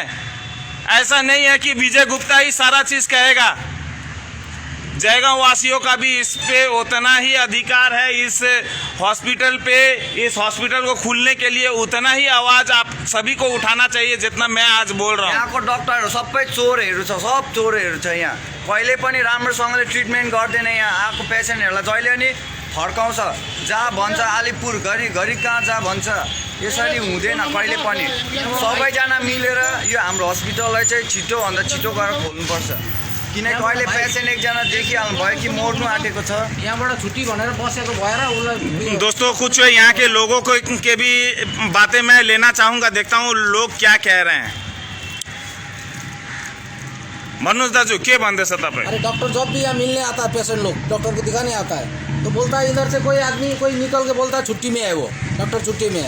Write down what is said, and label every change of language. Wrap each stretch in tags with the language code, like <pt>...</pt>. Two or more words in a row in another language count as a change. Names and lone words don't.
<hi>ऐसा नहीं है कि विजय गुप्ता ही सारा चीज़ कहेगा। जयगांव वासियों का भी इस पे उतना ही अधिकार है, इस हॉस्पिटल पे, इस हॉस्पिटल को खुलने के लिए उतना ही आवाज़ आप सभी को उठाना चाहिए जितना मैं आज बोल रहा हूँ।</hi> <ne>यहाँको डक्टरहरू सबै चोरहरू छ, सब चोरहरू छ। यहाँ कहिले पनि राम्रोसँगले ट्रिटमेन्ट गर्दैन। यहाँ आएको पेसेन्टहरूलाई जहिले पनि फर्काउँछ, जहाँ भन्छ अलिपुर घरि कहाँ जा भन्छ। यसरी हुँदैन कहिले पनि। सबैजना मिलेर यो हाम्रो हस्पिटललाई चाहिँ छिटोभन्दा छिटो गरेर खोल्नुपर्छ, किनकि अहिले पेसेन्ट एकजना देखिहाल्नु भयो कि मर्नु आँटेको छ। यहाँबाट छुट्टी भनेर बसेको भएर उसलाई</ne> <hi>दोस्तों कुछ यहाँ के लोगों को के भी बातें मैं लेना चाहूँगा, देखता हूँ लोग क्या कह रहे हैं। मनोज दाजू के बंदे से तपाईँ? अरे डॉक्टर जब भी यहाँ मिलने आता है पेशेंट लोग, डॉक्टर को दिखाने आता है तो बोलता है इधर से कोई आदमी कोई निकल के बोलता है छुट्टी में है, वो डॉक्टर छुट्टी में है।</hi>